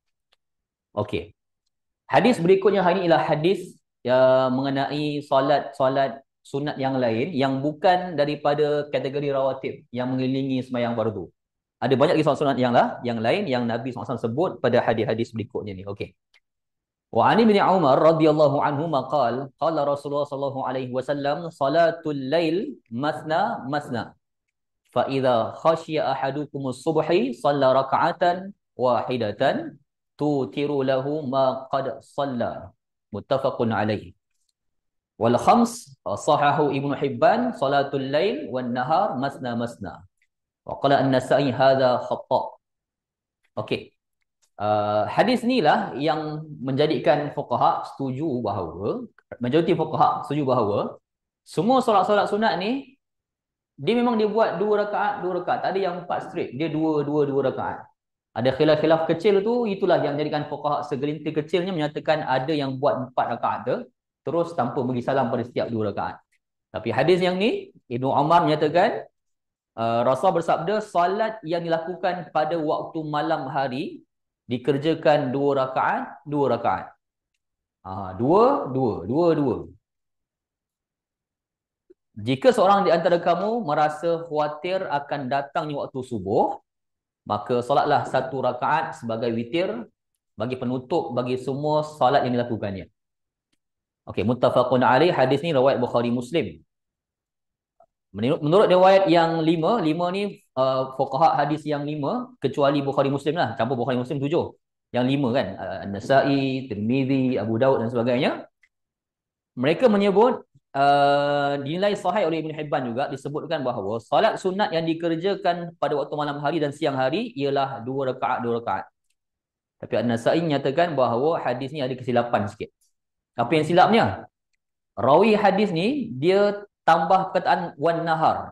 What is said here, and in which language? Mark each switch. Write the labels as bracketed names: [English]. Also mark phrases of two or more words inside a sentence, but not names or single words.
[Malay] Okey. Hadis berikutnya hari ini ialah hadis mengenai solat sunat yang lain yang bukan daripada kategori rawatib yang mengelilingi sembahyang fardu. Ada banyak lagi solat sunat yang lain yang Nabi SAW sebut pada hadis-hadis berikutnya ni. Okey. [Arabic] وعن ابن عمر رضي الله عنه قال قال رسول الله صلى الله عليه وسلم صلاة الليل مثنى مثنى فإذا خشي أحدكم الصبح صلى ركعة واحدة توتر له ما قد صلى متفق عليه وللخمسة وصححه ابن حبان صلاة الليل والنهار مثنى مثنى وقال النسائي هذا خطأ'. [Malay] Okey. Hadis ni lah yang menjadikan fuqaha setuju bahawa, majoriti fuqaha setuju bahawa semua solat-solat sunat ni dia memang dia buat 2 rakaat, tak ada yang 4 straight, dia 2 rakaat. Ada khilaf-khilaf kecil tu, itulah yang menjadikan fuqaha segelintir kecilnya menyatakan ada yang buat 4 rakaat tu terus tanpa bagi salam pada setiap 2 rakaat. Tapi hadis yang ni Ibnu Umar menyatakan Rasul bersabda salat yang dilakukan pada waktu malam hari dikerjakan 2 rakaat. Dua. Jika seorang di antara kamu merasa khawatir akan datangnya waktu subuh, maka solatlah 1 rakaat sebagai witir bagi penutup bagi semua solat yang dilakukannya. Okey, [Arabic] متفق عليه. [Malay] Hadis ni riwayat Bukhari Muslim. Menurut riwayat yang 5 ni fuqaha hadis yang 5 kecuali Bukhari Muslim lah, campur Bukhari Muslim 7. Yang 5 kan, An-Nasa'i, Tirmizi, Abu Daud dan sebagainya. Mereka menyebut dinilai sahih oleh Ibn Hibban juga, disebutkan bahawa salat sunat yang dikerjakan pada waktu malam hari dan siang hari ialah 2 rakaat. Tapi An-Nasa'i menyatakan bahawa hadis ni ada kesilapan sikit. Apa yang silapnya? Rawi hadis ni dia tambah perkataan [Arabic] والنهار.